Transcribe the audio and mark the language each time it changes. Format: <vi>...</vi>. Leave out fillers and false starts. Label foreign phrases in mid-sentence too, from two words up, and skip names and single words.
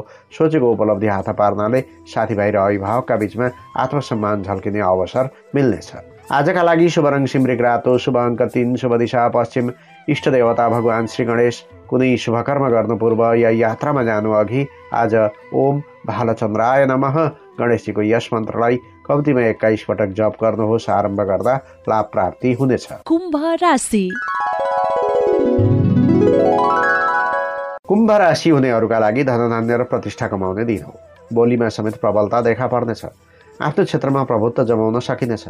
<ne>सोचेको उपलब्धि हात पार्नाले साथीभाइ र अभिभावकका बीचमा आत्मसम्मान झल्किने अवसर मिल्नेछ। आजका लागि शुभ रङ सिमरिक रातो, शुभ अङ्क 3, शुभ दिशा पश्चिम, इष्ट देवता भगवान श्री गणेश। कुनै शुभ कर्म गर्नु पूर्व या यात्रामा जानु अघि आज</ne> <sa>ओम भालचन्द्राय नमः</sa> <ne>गणेशजीको यस मन्त्रलाई कम्तीमा 21 पटक जप गर्नुहोस्। आरम्भ गर्दा लाभ प्राप्ति हुनेछ। कुम्भ राशि। कुम्भ राशि हुनेहरूका लागि धनधान्य र प्रतिष्ठा कमाउने दिन हो। बोलीमा समेत प्रबलता देखा पर्नेछ। आफ्नो क्षेत्रमा प्रभुत्व जमाउन सकिनेछ।</ne>